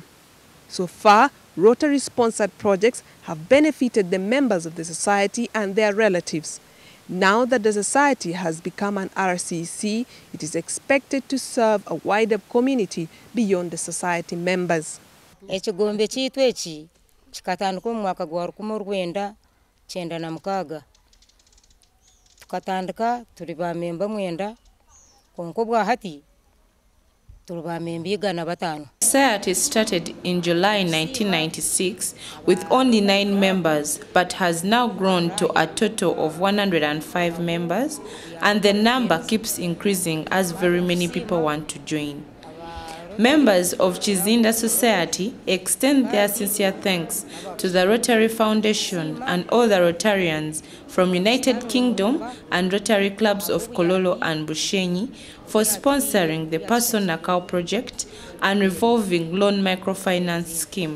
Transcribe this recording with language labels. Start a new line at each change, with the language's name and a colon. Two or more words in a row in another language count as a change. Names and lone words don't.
English: So far, Rotary-sponsored projects have benefited the members of the society and their relatives. Now that the society has become an RCC, it is expected to serve a wider community beyond the society members.
Nyankole: Ekigombe kitu eki kikatandika mu mwaka gwa 1996 tukatandika tuli ba memba 9 konko bwa hati tuli ba memba 5.
English: Society started in July 1996 with only 9 members, but has now grown to a total of 105 members, and the number keeps increasing as very many people want to join. Members of Kizinda Society extend their sincere thanks to the Rotary Foundation and all the Rotarians from United Kingdom and Rotary clubs of Kololo and Bushenyi for sponsoring the Personal Cow project and revolving loan microfinance scheme.